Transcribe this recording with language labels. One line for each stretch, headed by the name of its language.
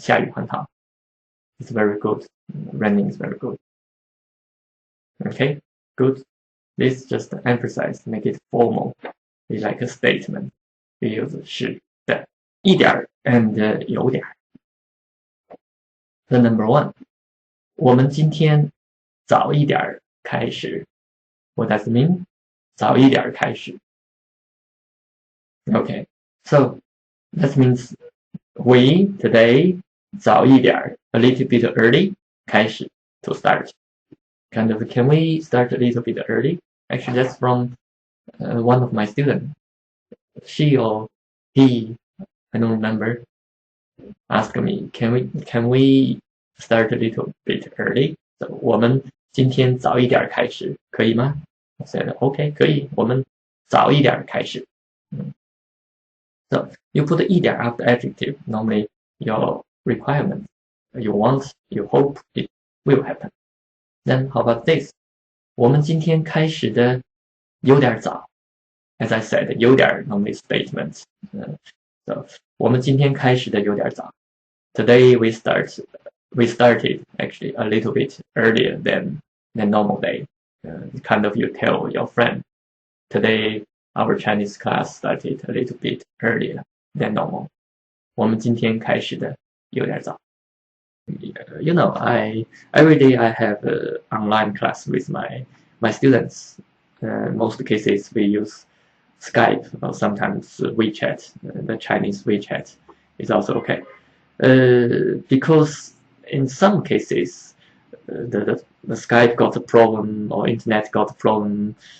Chinese: 下雨很好.
English: It's very good. Raining is very good. Okay, good. This just emphasize, make it formal. It's like a statement. We use 是的, 一点 and 有点. The number one，
Chinese: 我们今天早一点开始。
English: What does it mean？
Chinese: 早一点开始。
English: Okay, so that means we today 早一点 a little bit early 开始 to start. Kind of, can we start a little bit early? Actually, that's from one of my students. She or he, I don't remember, asked me, can we start a little bit early? So
Chinese: 我们今天早一点开始，可以吗？
English: I said, okay,
Chinese: 可以，我们早一点开始。
English: So you put 一点 after adjective, normally your requirement, you want, you hope it will happen. Then how about this?
Chinese: 我们今天开始的有点早。
English: As I said, 有点 normally statement. So
Chinese: 我们今天开始的有点早。
English: Today we started actually a little bit earlier than normal day. Kind of you tell your friend, today our Chinese class started a little bit earlier than normal.
Chinese: 我们今天开始的有点早。
English: You know, every day I have an online class with my students. Most cases we use Skype or sometimes WeChat. The Chinese WeChat is also okay. Because in some cases the Skype got a problem or internet got a problem.